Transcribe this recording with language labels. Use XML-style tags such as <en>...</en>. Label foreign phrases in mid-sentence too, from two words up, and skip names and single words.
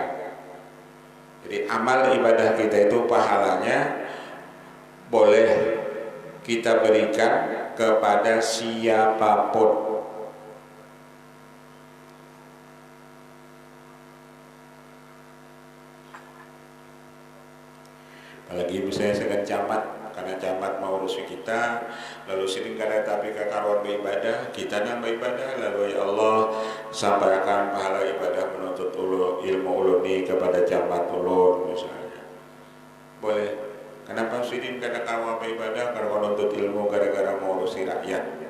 <id>Jadi amal ibadah kita itu pahalanya boleh kita berikan kepada siapapun.</id> <bjn>Apalagi misalnya segan camat, karena camat mau urus kita, lalu sering kada tapi kakaruan beribadah, kita nang beribadah, lalu</bjn> <ar>ya Allah</ar> <bjn>sampaikan pahala ibadah menuntut ilmu uluni kepada camat ulun misalnya. Boleh. Kenapa sidin kada kawa beribadah karena menuntut ilmu gara-gara mau urusi rakyat.</bjn>